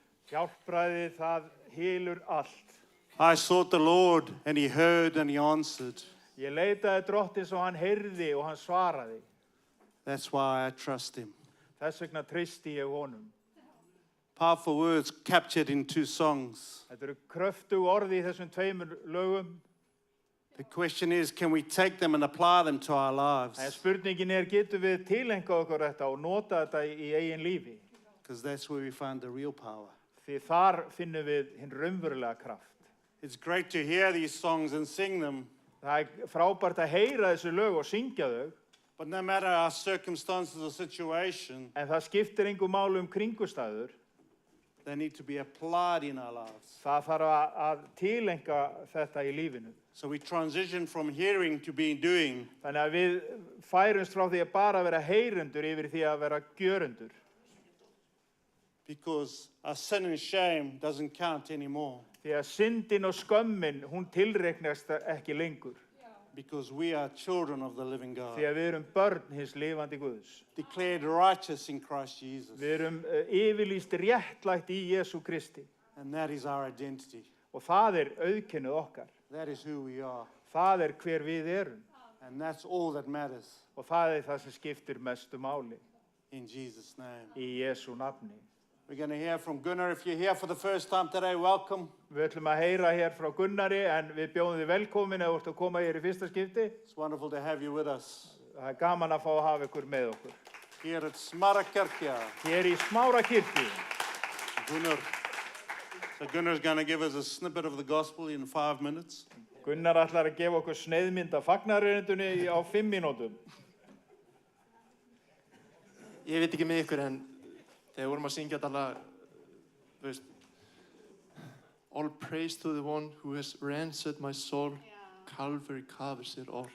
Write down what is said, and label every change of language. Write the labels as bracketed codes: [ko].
[is] Hjálpræðið, það hylur allt. [en] I sought the Lord, and he heard and he answered. [is] Ég leitaði drottins og hann heyrði og hann svaraði. [en] That's why I trust him. [is] Þess vegna treysti ég honum. [en] Powerful words captured in 2 songs. [is] Þetta eru kröftug orði í þessum 2 lögum. [en] The question is, can we take them and apply them to our [is] En [en] lives? [is] spurningin er, getum við tileinkað okkur þetta og nota þetta í eigin lífi? [en] Because that's where we find the real power. [is] Því þar finnum við hinn raunverulega kraft. [en] It's great to hear these songs and sing them, [is] Það er frábært að heyra þessu lög og syngja þau, [en] but no matter our circumstances or situation, [is] en það skiptir engu máli kringustæður. [en] they need to be applied in our lives. [is] Það þarf að tilenka þetta í lífinu. [en] So we transition from hearing to being doing. [is] Þannig að við færumst frá því að bara vera heyrendur yfir því að vera gjörundur. [en] Because our sin and shame doesn't count anymore. [is] Því að syndin og skömmin, hún tilreiknast ekki lengur. [en] Because we are children of the living God. [is] Því að við erum börn hins lifandi Guðs. [en] Declared righteous in Christ Jesus. [is] Við erum yfirlýst réttlætt í Jesú Kristi. [en] And that is our identity. [is] Og það er auðkennið okkar. [en] That is who we are. [is] Það er hver við erum. [en] And that's all that matters. [is] Og það er það sem skiptir mestu máli. [en] In Jesus' name. [is] Í Jesú nafni. [en] We're going to hear from Gunnar. If you're here for the first time today, welcome. [is] Við ætlum að heyra hér frá Gunnari, en við bjóðum þið velkomin ef þú ert að koma hér í fyrsta skipti. [en] It's wonderful to have you with us. [is] Það er gaman að fá að hafa ykkur með okkur. [en] Here at Smarakirkja. [is] Hér í Smárakirkju. Gunnar. [en] So Gunnar's going to give us a snippet of the gospel in 5 minutes. [is] Gunnar ætlar að gefa okkur sneiðmynd af fagnaðarerindunni á 5 mínútum. Ég veit ekki með ykkur en þegar vorum að syngja þetta lag, þú veist, [en] all praise to the one who has ransomed my soul, Calvary covers it all.